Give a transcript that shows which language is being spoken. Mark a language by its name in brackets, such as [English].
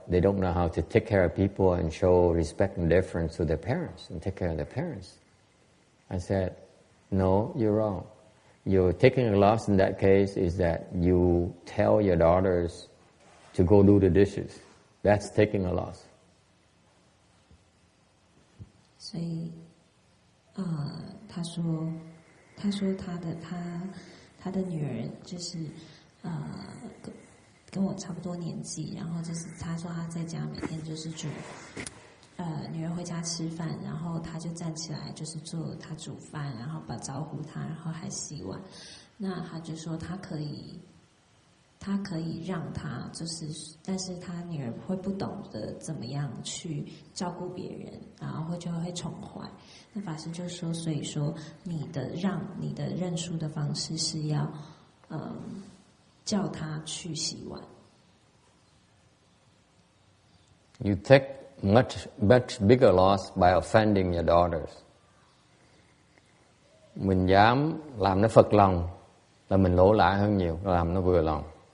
[English] They don't know how to take care of people and show respect and deference to their parents and take care of their parents. I said, no, you're wrong. You're taking a loss in that case is that you tell your daughters to go do the dishes. That's taking a loss. [Chinese] 所以，他说他的女儿就是跟我差不多年纪，然后就是他说他在家每天就是煮，女儿回家吃饭，然后他就站起来就是做他煮饭，然后招呼他，然后还洗碗。那他就说他可以让他就是，但是他女儿会不懂得怎么样去照顾别人，然后就会宠坏。那法师就说，所以说你的认输的方式是要，叫他去洗碗。 [English] You take much bigger loss by offending your daughters. [Vietnamese] Mình dám làm nó phật lòng là mình lỗ lã hơn nhiều, làm nó vừa lòng.